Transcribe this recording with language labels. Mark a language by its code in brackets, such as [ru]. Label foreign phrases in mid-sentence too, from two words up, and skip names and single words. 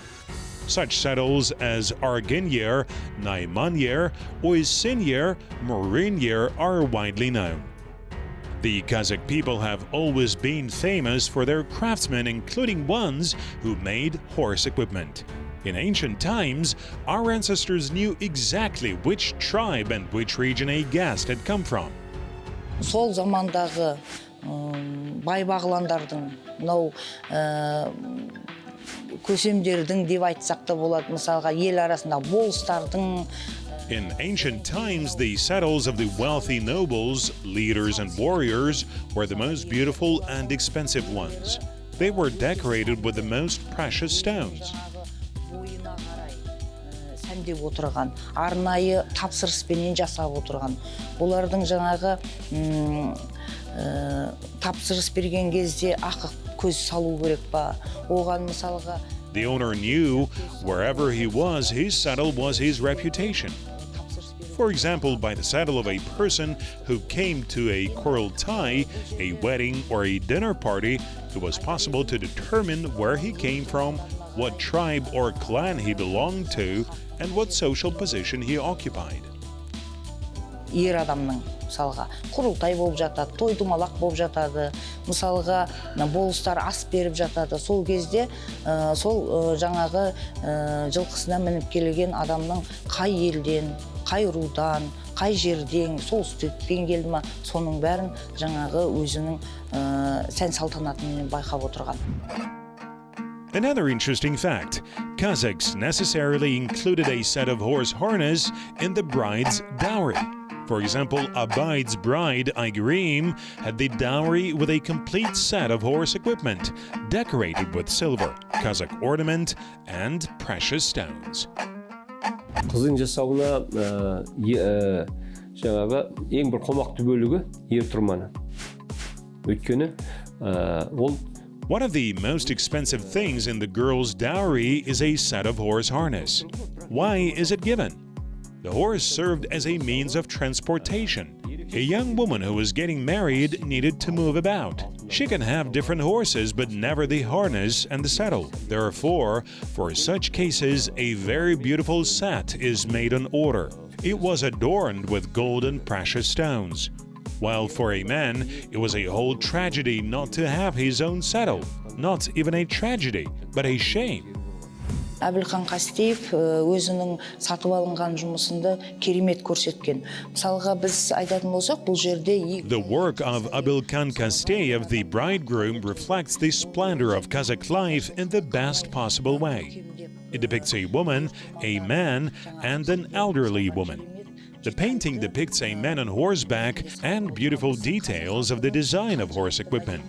[en] Such saddles as Argenyer, Naimanyer, Oisinyer, Morinyer are widely known. The Kazakh people have always been famous for their craftsmen, including ones who made horse equipment. In ancient times, our ancestors knew exactly which tribe and which region a guest had come from. [kk] Сол замандағы бай бағландардың, мынау көсемдердің деп айтсақ та болады, мысалға ел арасында болыстардың. In ancient times, the saddles of the wealthy nobles, leaders and warriors were the most beautiful and expensive ones. They were decorated with the most precious stones. Сәндеп отырған, арнайы тапсырыспенен жасап отырған. Олардың жаңағы тапсырыс берген кезде ақы көз салу керек па? Оған мысалға [en] The owner knew wherever he was, his saddle was his reputation. For example, by the saddle of a person who came to a Kurultai, a wedding or a dinner party, it was possible to determine where he came from, what tribe or clan he belonged to, and what social position he occupied. [kk] Ер адамның мысалға құрылтай болып жатады, той-томалақ болып жатады, мысалға болыстар ас беріп жатады. Сол кезде сол жаңағы жылқысына мініп келген адамның қай елден, қай рудан, қай жерден, солтүстіктен келді ма, соның бәрін жаңағы өзінің сән салтанатымен байқап отырған. [en] Another interesting fact, Kazakhs necessarily included a set of horse harness in the bride's dowry. For example, Abay's bride, Aygurim, had the dowry with a complete set of horse equipment, decorated with silver, Kazakh ornament, and precious stones. [kk] Қыздың жасауына жаңағы ең бір қомақты бөлігі ер тұрманы. Өйткені ол [en] One of the most expensive things in the girl's dowry is a set of horse harness. Why is it given? The horse served as a means of transportation. A young woman who was getting married needed to move about. She can have different horses, but never the harness and the saddle. Therefore, for such cases, a very beautiful set is made on order. It was adorned with gold and precious stones. While for a man, it was a whole tragedy not to have his own saddle. Not even a tragedy, but a shame. [kk] Abilkhan Kasteev өзінің сатып алынған жұмысында керемет көрсеткен. Мысалға біз айтатын болсақ, бұл жерде [en] The work of Abilkhan Kasteev, the bridegroom, reflects the splendor of Kazakh life in the best possible way. It depicts a woman, a man, and an elderly woman. The painting depicts a man on horseback and beautiful details of the design of horse equipment.